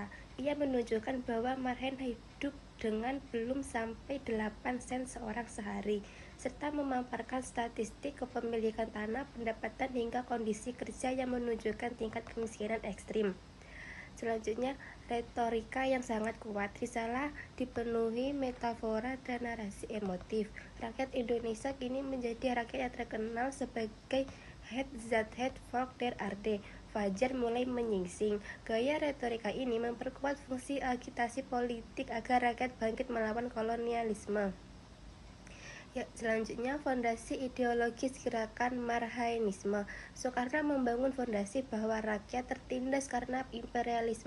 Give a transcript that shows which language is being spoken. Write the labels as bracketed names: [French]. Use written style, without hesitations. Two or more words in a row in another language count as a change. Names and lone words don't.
[Indonesian] Ia menunjukkan bahwa marhen hidup dengan belum sampai 8 sen seorang sehari, serta memaparkan statistik kepemilikan tanah, pendapatan, hingga kondisi kerja yang menunjukkan tingkat kemiskinan ekstrim. Selanjutnya, retorika yang sangat kuat. Risalah dipenuhi metafora dan narasi emotif. Rakyat Indonesia kini menjadi rakyat yang terkenal sebagai [Dutch] Het zat het volk der aarde. [Indonesian] Fajar mulai menyingsing. Gaya retorika ini memperkuat fungsi agitasi politik agar rakyat bangkit melawan kolonialisme. Selanjutnya, fondasi ideologis gerakan marhaenisme. Soekarno membangun fondasi bahwa rakyat tertindas karena imperialisme.